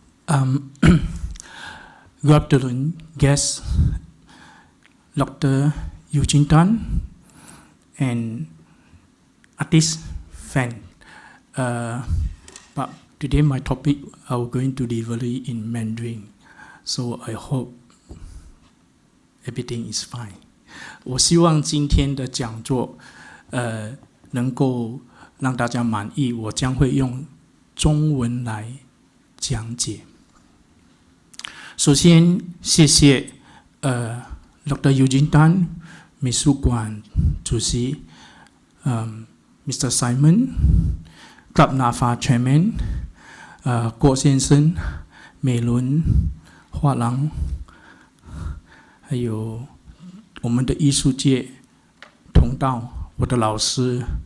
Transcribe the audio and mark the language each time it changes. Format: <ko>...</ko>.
<en>Good afternoon, guests, Dr. Eugene Tan, and artist fan. But today my topic I'm going to deliver it in Mandarin, so I hope everything is fine.</en> <zh>我希望今天的讲座，能够让大家满意。我将会用中文来讲解。首先，谢谢Dr. Eugene Tan 美术馆主席Mr. Simon Club NAFA Chairman 郭先生、美伦、画廊，还有我们的艺术界同道，我的老师，</zh>